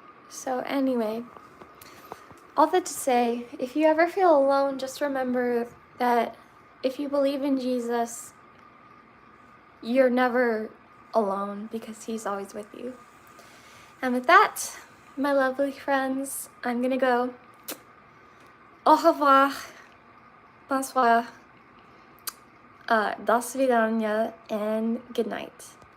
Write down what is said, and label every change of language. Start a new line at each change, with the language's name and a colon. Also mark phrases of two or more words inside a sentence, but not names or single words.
English: So anyway, all that to say, if you ever feel alone, just remember that if you believe in Jesus, you're never alone, because He's always with you. And with that, my lovely friends, I'm gonna go.
French: Au revoir. Bonsoir.
Russian: До свидания
English: and good night.